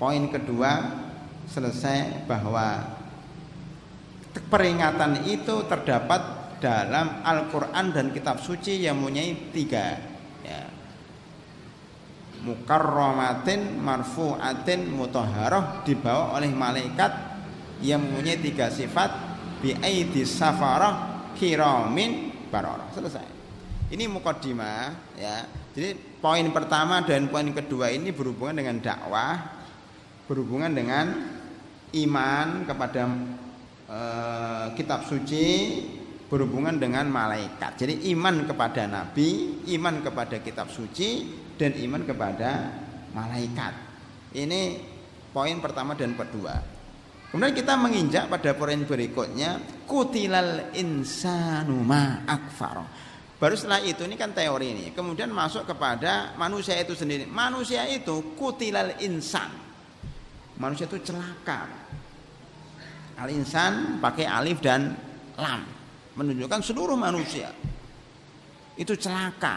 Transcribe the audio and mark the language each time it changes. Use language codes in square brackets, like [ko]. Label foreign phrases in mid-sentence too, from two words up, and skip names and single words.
[id] Poin kedua selesai, bahwa peringatan itu terdapat dalam Al-Quran dan kitab suci yang mempunyai 3, ya. [ar] مكرمة مرفوعة مطهرة, [id] dibawa oleh malaikat yang mempunyai 3 sifat, [ar] بأيدي سفرة كرام بررة. [id] Selesai. Ini muqaddimah, ya. Jadi poin pertama dan poin kedua ini berhubungan dengan dakwah, berhubungan dengan iman kepada kitab suci, berhubungan dengan malaikat. Jadi iman kepada nabi, iman kepada kitab suci, dan iman kepada malaikat. Ini poin pertama dan kedua. Kemudian kita menginjak pada poin berikutnya, [ar] قتل الإنسان ما أكفره. [id] Baru setelah itu, ini kan teori ini. Kemudian masuk kepada manusia itu sendiri. Manusia itu [ar] قتل الإنسان. [id] Manusia itu celaka. Al insan pakai alif dan lam, menunjukkan seluruh manusia itu celaka.